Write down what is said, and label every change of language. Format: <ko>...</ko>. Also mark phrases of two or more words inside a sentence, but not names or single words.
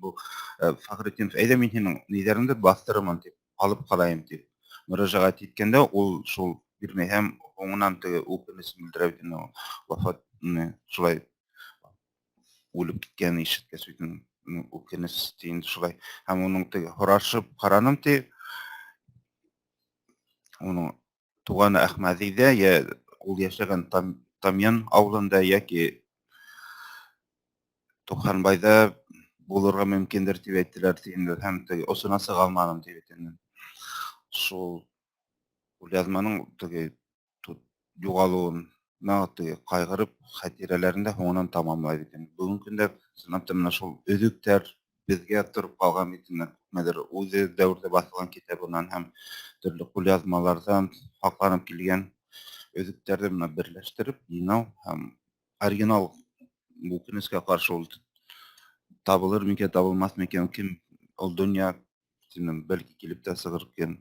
<tt>Бу Фәгъретдинов, әйдә мин һинең ниләреңне бастырырмын дип, алып калайым дип мөрәҗәгать иткәндә, ул шул бирмәй һәм соңыннан үкенечен белдерә, вафат шулай үлеп киткәнен ишеткәч, үкенеч шулай.</tt> <ba>Һәм уның һорашып караным, уның туганы Әхмәдиҙә, ул яшәгән Тамъян авылында яки Туханбайҙа булырға мөмкиндер дип әйттеләр, һәм осона сыға алманым дип әйтәм. Шул кулъязманың юғалыуына ҡайғырып, хатирәләрендә һуңынан тамамлай бит. Бөгөнгө көндә сынап менә шул өҙөктәр беҙгә тороп ҡалған бит, күпмәлер үҙе дәүерҙә баҫылған китабынан һәм төрлө кулъязмаларҙан һаҡланып килгән өҙөктәрҙе берләштереп, йыйнау һәм оригинал үкенескә ҡаршы ул табылыр микән, табылмаҫ микән, кем ул донъя, бәлки килеп тә сығыр икән.</ba>